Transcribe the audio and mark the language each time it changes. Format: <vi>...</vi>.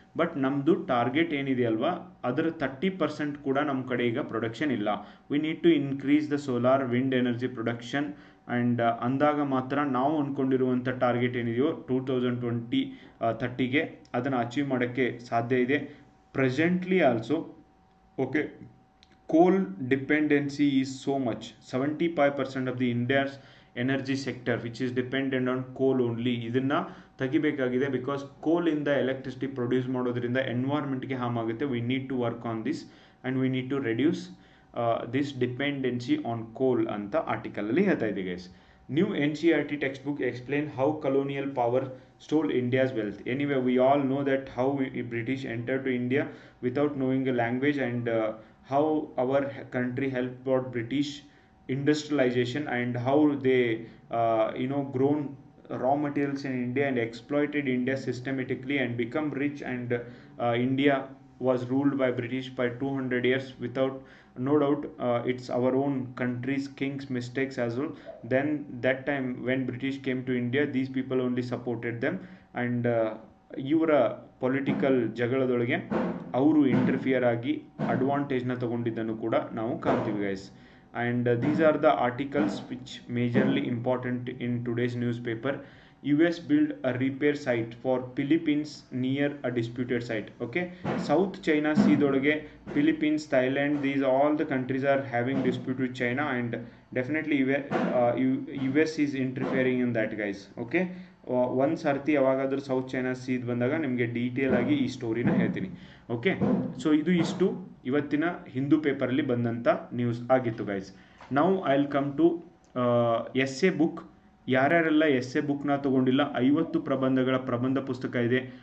<kn>But ನಮ್ಮದು target ಏನಿದೆ ಅಲ್ವಾ, ಅದರ 30% ಕೂಡ ನಮ್ಮ ಕಡೆ ಈಗ ಪ್ರೊಡಕ್ಷನ್ ಇಲ್ಲ.</kn> <en>we need to increase the solar wind energy production,</en> <kn>and ಅಂದಾಗ ಮಾತ್ರ ನಾವು ಅಂದ್ಕೊಂಡಿರುವಂಥ ಟಾರ್ಗೆಟ್ ಏನಿದೆಯೋ 2030ಗೆ ಅದನ್ನು ಅಚೀವ್ ಮಾಡೋಕ್ಕೆ ಸಾಧ್ಯ ಇದೆ.</kn> <en>Presently also, okay, coal dependency is so much. 75% of the India's energy sector which is dependent on coal only.</en> <kn>ಇದನ್ನ ತೆಗಿಬೇಕಾಗಿದೆ, because ಕೋಲ್ ಇಂದ ಎಲೆಕ್ಟ್ರಿಸಿಟಿ ಪ್ರೊಡ್ಯೂಸ್ ಮಾಡೋದ್ರಿಂದ ಎನ್ವೈರ್ಮೆಂಟ್ಗೆ ಹಾರ್ಮ್ ಆಗುತ್ತೆ.</kn> <en>we need to work on this, and we need to reduce this dependency on coal</en> <kn>ಅಂತ ಆರ್ಟಿಕಲಲ್ಲಿ ಹೇಳ್ತಾ ಇದೆ</kn> <en>Guys. New NCERT textbook explain how colonial power stole India's wealth. Anyway, we all know that how British entered to India without knowing a language, and how our country helped out British industrialization, and how they grown raw materials in India and exploited India systematically and become rich, and India was ruled by British by 200 years without no doubt. It's our own country's king's mistakes as well. Then that time when British came to India, these people only supported them, and</en> <kn>ಇವರ political ಜಗಳದೊಳಗೆ ಅವರು interfere ಆಗಿ ಅಡ್ವಾಂಟೇಜ್ನ ತಗೊಂಡಿದ್ದನ್ನು ಕೂಡ ನಾವು ಕಾಣ್ತೀವಿ guys.</kn> <en>And these are the articles which majorly important in today's newspaper. US build a repair site for Philippines near a disputed site. Okay, South China Sea dolage Philippines, Thailand, these all the countries are having dispute with China, and definitely US is interfering in that guys.</en> <kn>Okay, ಒಂದು ಸರ್ತಿ ಯಾವಾಗಾದ್ರೂ south China ಸೀದ್ ಬಂದಾಗ ನಿಮಗೆ detail ಆಗಿ ಈ ಸ್ಟೋರಿನ ಹೇಳ್ತೀನಿ. Okay, so ಇದು ಇಷ್ಟು ಇವತ್ತಿನ ಹಿಂದೂ ಪೇಪರಲ್ಲಿ ಬಂದಂಥ ನ್ಯೂಸ್ ಆಗಿತ್ತು guys.</kn> <en>Now I will come to essay book.</en> <kn>ಯಾರ್ಯಾರೆಲ್ಲ essay ಬುಕ್ನ ತೊಗೊಂಡಿಲ್ಲ, 50 ಪ್ರಬಂಧಗಳ ಪ್ರಬಂಧ ಪುಸ್ತಕ ಇದೆ.</kn>